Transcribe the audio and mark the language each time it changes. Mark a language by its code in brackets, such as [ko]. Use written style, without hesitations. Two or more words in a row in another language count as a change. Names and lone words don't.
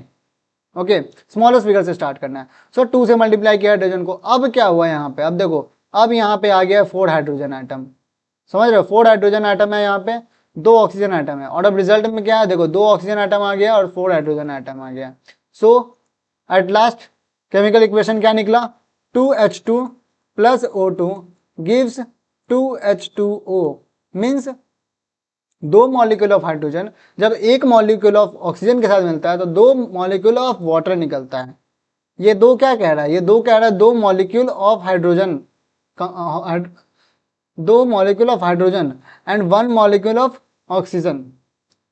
[hi] ओके, [en] smallest figure [hi] से स्टार्ट करना है। सो 2 से मल्टीप्लाई किया हाइड्रोजन को। अब क्या हुआ यहाँ पे, अब देखो अब यहाँ पे आ गया 4 [en] hydrogen atom, [hi] समझ रहे हो, 4 हाइड्रोजन आइटम है, यहाँ पे 2 [en] oxygen atom [hi] है, और अब रिजल्ट में क्या है, देखो 2 [en] oxygen atom [hi] आ गया और 4 [en] hydrogen atom [hi] आ गया। [en] so at last chemical equation [hi] क्या निकला, [en] 2H2 plus O2 gives 2H2O, means 2 molecule of hydrogen [hi] जब [en] 1 molecule of oxygen [hi] के साथ मिलता है तो [en] 2 molecule of water [hi] निकलता है। ये 2 क्या कह रहा है, ये 2 कह रहा है [en] 2 molecule of hydrogen, 2 molecule of hydrogen and 1 molecule of oxygen.